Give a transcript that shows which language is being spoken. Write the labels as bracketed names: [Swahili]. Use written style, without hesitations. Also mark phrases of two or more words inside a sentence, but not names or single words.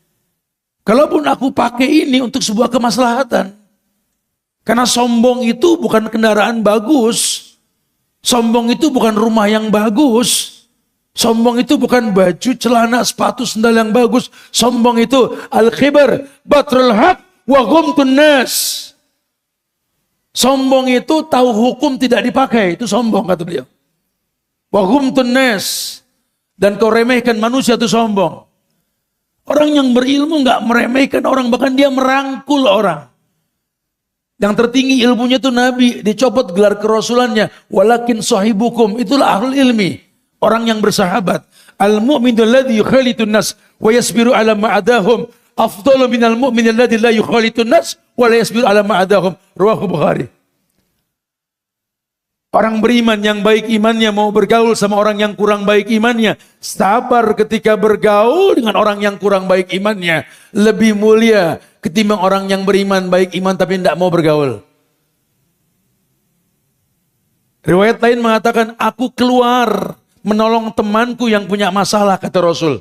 [Indonesian] Kalaupun aku pakai ini untuk sebuah kemaslahatan. Karena sombong itu bukan kendaraan bagus. Sombong itu bukan rumah yang bagus. Sombong itu bukan baju, celana, sepatu, sendal yang bagus. Sombong itu [Arabic] الكبر، بطر الحق، وغمط الناس. [Indonesian] Sombong itu tahu hukum tidak dipakai. Itu sombong kata beliau. [Arabic] وغمط الناس. [Indonesian] Dan kau remehkan manusia itu sombong. Orang yang berilmu enggak meremehkan orang. Bahkan dia merangkul orang. Yang tertinggi ilmunya itu Nabi. Dicopot gelar kerasulannya. [Arabic] ولكن صاحبكم. [Indonesian] Itulah [Arabic] أهل العلم. [Indonesian] Orang yang bersahabat. [Arabic] المؤمن الذي يخالط الناس. ويصبر على أذاهم. أفضل من المؤمن الذي لا يخالط الناس. ولا يصبر على أذاهم. رواه البخاري. [Indonesian] Orang beriman yang baik imannya mau bergaul sama orang yang kurang baik imannya. Sabar ketika bergaul dengan orang yang kurang baik imannya. Lebih mulia ketimbang orang yang beriman baik iman tapi tidak mau bergaul. Riwayat lain mengatakan, aku keluar menolong temanku yang punya masalah, kata Rasul.